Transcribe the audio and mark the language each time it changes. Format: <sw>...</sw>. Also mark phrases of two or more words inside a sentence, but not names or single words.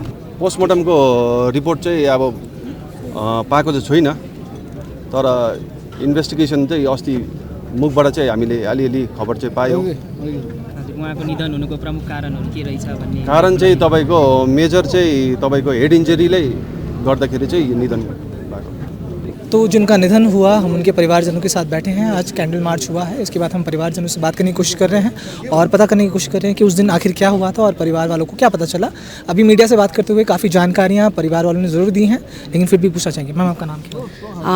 <en>postmortemको report</en> <ne>चाहिँ अब पाएको चाहिँ छुइनँ, तर इन्भेस्टिगेसन चाहिँ अस्ति मुखबाट चाहिँ हामीले अलिअलि खबर चाहिँ पायौँ। उहाँको निधन हुनुको प्रमुख कारणहरू के रहेछ भन्ने कारण चाहिँ तपाईँको मेजर चाहिँ तपाईँको</ne> <en>head injuryले</en> <ne>गर्दाखेरि चाहिँ निधन भएको।</ne> <hi>तो जिनका निधन हुआ हम उनके परिवारजनों के साथ बैठे हैं। आज कैंडल मार्च हुआ है, इसके बाद हम परिवारजनों से बात करने की कोशिश कर रहे हैं और पता करने की कोशिश कर रहे हैं कि उस दिन आखिर क्या हुआ था और परिवार वालों को क्या पता चला। अभी मीडिया से बात करते हुए काफ़ी जानकारियाँ परिवार वालों ने ज़रूर दी हैं, लेकिन फिर भी पूछना चाहेंगे। मैम आपका नाम क्या है?</hi>